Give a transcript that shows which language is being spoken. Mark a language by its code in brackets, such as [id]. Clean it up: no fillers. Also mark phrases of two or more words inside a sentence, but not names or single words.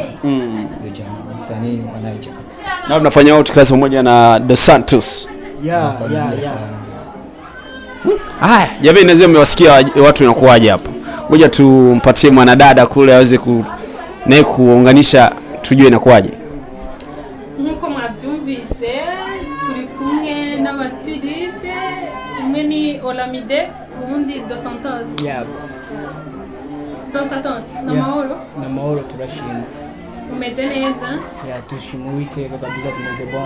[sw] Ndio jamaa msanii wanaicha. Na mnafanya out kazi pamoja na The Santos. Yeah. Haya, jamii nazio mmewasikia watu wanakuaje hapa. Ngoja tumpatie mwanadada kule aweze naye kuunganisha tujue inakuaje. [rn] Nkuko mwavyumvise turi kumwe n'aba stylist, umwe ni Olamide undi Dos Santos. Yeah. Dos Santos na mahoro? Na mahoro turashimye. Umeze neza? Yeah, tushimwite kabisa tumeze bon.